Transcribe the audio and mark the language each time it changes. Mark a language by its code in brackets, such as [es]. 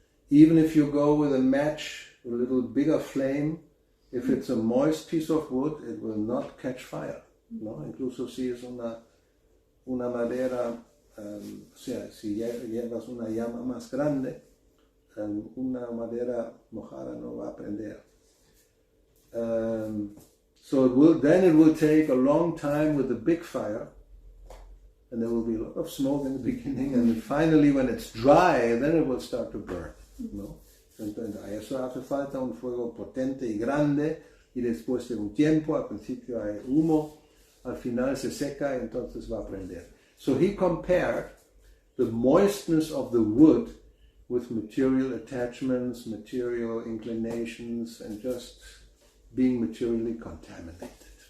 [en] Even if you go with a match, a little bigger flame, if it's a moist piece of wood, it will not catch fire, ¿no? [es] Incluso si es una madera, o sea, si llevas una llama más grande, una madera mojada no va a prender. [en] So it will take a long time with a big fire, and there will be a lot of smoke in the beginning, and finally when it's dry, then it will start to burn, ¿no? [es] Entonces, a eso hace falta un fuego potente y grande, y después de un tiempo, al principio hay humo, al final se seca y entonces va a prender. [en] So he compared the moistness of the wood with material attachments, material inclinations, and just being materially contaminated.